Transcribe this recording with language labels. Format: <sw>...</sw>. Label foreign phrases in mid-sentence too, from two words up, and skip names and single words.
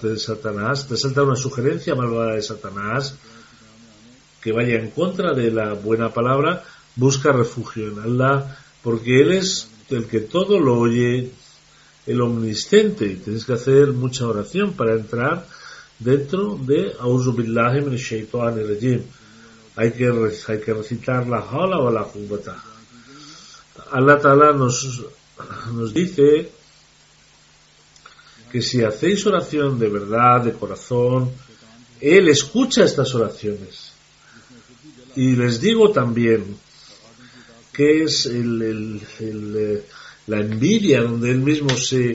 <es>de Satanás, te salta una sugerencia malvada de Satanás que vaya en contra de la buena palabra, busca refugio en Allah, porque Él es el que todo lo oye, el omnisciente, y tienes que hacer mucha oración para entrar dentro de</es> <ar>أعوذ بالله من الشيطان الرجيم.</ar> <es>Hay que recitar la hala o la jubata.</es> <ar>الله تعالى</ar> <es>nos dice que si hacéis oración de verdad, de corazón, Él escucha estas oraciones. Y les digo también que es la envidia, donde Él mismo se</es>